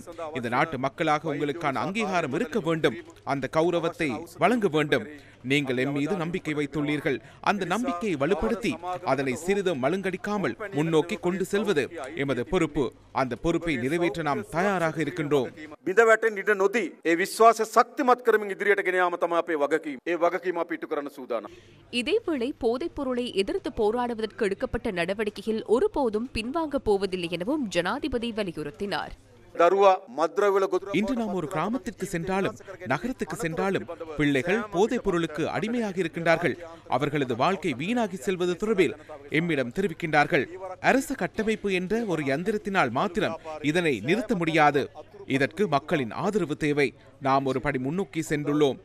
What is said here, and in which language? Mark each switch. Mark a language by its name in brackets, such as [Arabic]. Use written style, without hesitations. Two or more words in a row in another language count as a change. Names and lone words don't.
[Tamil] இந்த நாட்டு மக்களாக உங்களுக்கான அங்கீகாரம் இருக்க வேண்டும். அந்த கௌரவத்தை வழங்க வேண்டும். நீங்கள் எம் மீது நம்பிக்கை வைத்துள்ளீர்கள். அந்த நம்பிக்கையை வலுப்படுத்தி அதனை சிறிதும் மழுங்கடிக்காமல் முன்னோக்கி கொண்டு செல்வது எமது பொறுப்பு. அந்த பொறுப்பை நிறைவேற்ற நாம் தயாராக இருக்கின்றோம். [Sinhala] බිඳවැටෙන් ඉඩ නොදී ඒ විශ්වාසය ශක්තිමත් කරමින් ඉදිරියට ගෙන යාම තමයි අපේ වගකීම. ඒ වගකීම අපි ඉටු කරන්න සූදානම්. [Tamil] இதேவேளை போதைப் பொருளை எதிர்த்து போராடுவதற்கு எடுக்கப்பட்ட நடவடிக்கையில் ஒருபோதும் பின்வாங்கப் போவதில்லை எனவும் ஜனாதிபதி வலியுறுத்தினார். [Sinhala] දරුවා මද්‍රව්‍යවල ගොදුරු [Tamil] இன்று நாம் ஒரு கிராமத்திற்கு சென்றாலும் நகரத்துக்கு சென்றாலும் பிள்ளைகள் போதைப் பொருளுக்கு அடிமையாகி இருக்கின்றார்கள். அவர்களது வாழ்க்கை வீணாகி செல்வது தொடர்பில் எம்மிடம் தெரிவிக்கின்றார்கள். அரசு கட்டமைப்பு என்ற ஒரு யந்திரத்தினால் மாத்திரம் இதனை நிறுத்த முடியாது. இதற்கு மக்களின் ஆதரவு தேவை. நாம் ஒரு படி முன்னோக்கி சென்றுள்ளோம்.